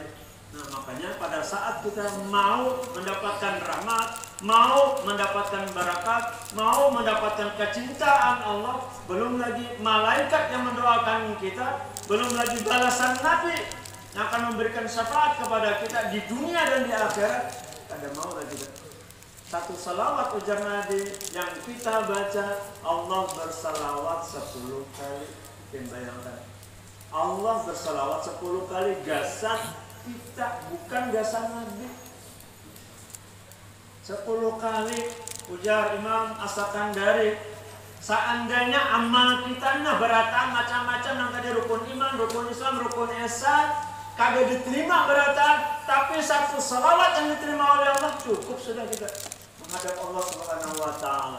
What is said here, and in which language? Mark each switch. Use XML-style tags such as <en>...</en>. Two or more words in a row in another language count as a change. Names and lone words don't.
<id>Nah makanya pada saat kita mau mendapatkan rahmat, mau mendapatkan barakat, mau mendapatkan kecintaan Allah, belum lagi malaikat yang mendoakan kita, belum lagi balasan Nabi yang akan memberikan syafaat kepada kita di dunia dan di akhirat,</id> <bjn>kada mau lagi. Satu salawat ujar Nabi yang kita baca, Allah bersalawat 10 kali. Bayangkan, Allah bersalawat 10 kali, gasan kita bukan gasan Nabi. 10 kali ujar Imam As-Sakandari. Seandainya amal kita nah beratan macam-macam yang tadi rukun iman, rukun Islam, rukun ihsan kagak diterima beratan, tapi satu salawat yang diterima oleh Allah cukup sudah kita menghadap Allah</bjn> <ar>سبحانه وتعالى.</ar>